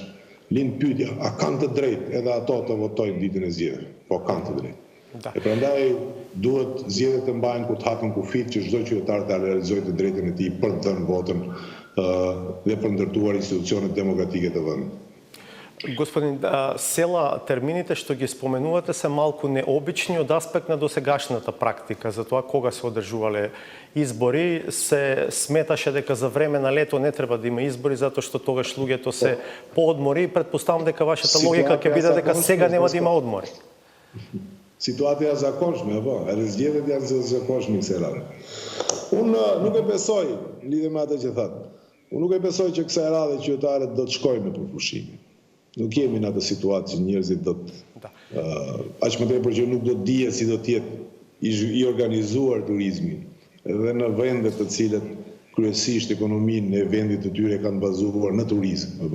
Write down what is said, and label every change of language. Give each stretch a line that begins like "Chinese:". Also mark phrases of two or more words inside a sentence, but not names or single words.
Albanian: Lind pyetja, a kanë të drejtë edhe ato të votojnë ditën e zgjedhjeve? Po kanë të drejtë. E prandaj duhet zgjedhjet të mbahen kur të hapen kufit që çdo qytetar të realizojë të drejtën e tij për të dhënë votën dhe për ndërtuar institucionet demokratike të vendit.
Macedonian: Господин Села, термините што ги споменувате се малку необични од аспект на досегашната практика, за тоа кога се одржувале избори, се сметаше дека за време на лето не треба да има избори, затоа што тогаш луѓето се поодмори и предпоставам дека вашата логика ќе биде дека сега нема да има одмори.
Albanian: Situata e zakonshme, apo, edhe zgjedhjet janë zakonshme kësaj radhe. Unë nuk e besoj, lidhe me atë që thatë, unë nuk e besoj që kësaj radhe qytetarët do të shkojnë në përpushime. Nuk jemi në atë situatë që njerëzit do të aq më tepër që nuk do të dihet si do të jetë i organizuar turizmi edhe në vende të cilët kryesisht ekonominë e vendit të tyre kanë bazuar në turizëm, apo.